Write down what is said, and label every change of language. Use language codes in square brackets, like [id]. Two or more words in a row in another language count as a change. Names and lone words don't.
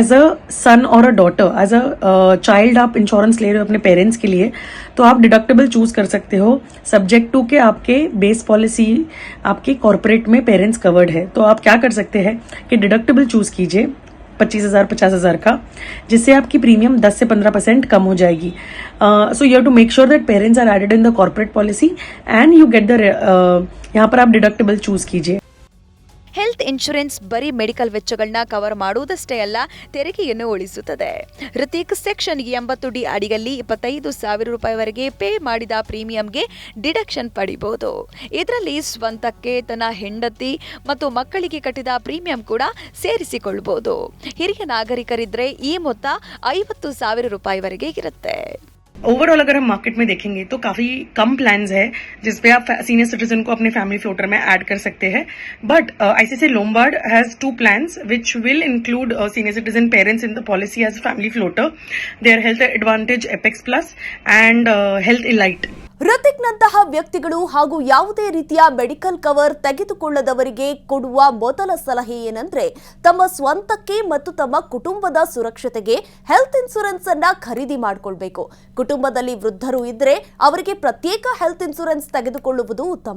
[en] as a son [hi] और [en] a daughter, as a child [hi] आप इंश्योरेंस ले रहे हो अपने पेरेंट्स के लिए, तो आप [en] deductible choose [hi] कर सकते हो [en] subject to [hi] के आपके [en] base policy [hi] आपके कॉर्पोरेट में [en] parents covered [hi] है। तो आप क्या कर सकते हैं कि [en] deductible choose [hi] कीजिए 25,000 50,000 का, जिससे आपकी प्रीमियम 10 से 15% कम हो जाएगी। [en] so you have to make sure that parents are added in the corporate policy and you get the [hi] यहाँ पर आप डिडक्टेबल चूज कीजिए। [en] health insurance [kn] ಬರೀ ಮೆಡಿಕಲ್ ವೆಚ್ಚಗಳನ್ನ ಕವರ್ ಮಾಡುವುದಷ್ಟೇ ಅಲ್ಲ, ತೆರಿಗೆಯನ್ನು ಉಳಿಸುತ್ತದೆ. ಹೃತಿಕ್ ಸೆಕ್ಷನ್ 80D ಅಡಿಯಲ್ಲಿ 25,000 ರೂಪಾಯಿವರೆಗೆ ಪೇ ಮಾಡಿದ ಪ್ರೀಮಿಯಂಗೆ ಡಿಡಕ್ಷನ್ ಪಡಿಬಹುದು. ಇದರಲ್ಲಿ ಸ್ವಂತಕ್ಕೆ, ತನ್ನ ಹೆಂಡತಿ ಮತ್ತು ಮಕ್ಕಳಿಗೆ ಕಟ್ಟಿದ ಪ್ರೀಮಿಯಂ ಕೂಡ ಸೇರಿಸಿಕೊಳ್ಳಬಹುದು. ಹಿರಿಯ ನಾಗರಿಕರಿದ್ರೆ ಈ ಮೊತ್ತ 50,000 ರೂಪಾಯಿವರೆಗೆ ಇರುತ್ತೆ. [hi] ओवरऑल अगर हम मार्केट में देखेंगे तो काफी कम प्लान्स है जिसपे आप [en] senior citizen [hi] को अपने [en] family floater [hi] में ऐड कर सकते हैं, [en] but ICICI Lombard has 2 plans which will include senior citizen parents in the policy as family floater. Their health advantage apex plus and health elite. [kn] ಹೃತಿಕ್ನಂತಹ ವ್ಯಕ್ತಿಗಳು ಹಾಗೂ ಯಾವುದೇ ರೀತಿಯ [en] medical cover [kn] ತೆಗೆದುಕೊಳ್ಳದವರಿಗೆ ಕೊಡುವ ಮೊದಲ ಸಲಹೆ ಏನಂದ್ರೆ, ತಮ್ಮ ಸ್ವಂತಕ್ಕೆ ಮತ್ತು ತಮ್ಮ ಕುಟುಂಬದ ಸುರಕ್ಷತೆಗೆ [en] health insurance [kn] ಅನ್ನ ಖರೀದಿ ಮಾಡಿಕೊಳ್ಬೇಕು. ಕುಟುಂಬದಲ್ಲಿ ವೃದ್ಧರು ಇದ್ರೆ ಅವರಿಗೆ ಪ್ರತ್ಯೇಕ [en] health insurance [kn] ತೆಗೆದುಕೊಳ್ಳುವುದು ಉತ್ತಮ.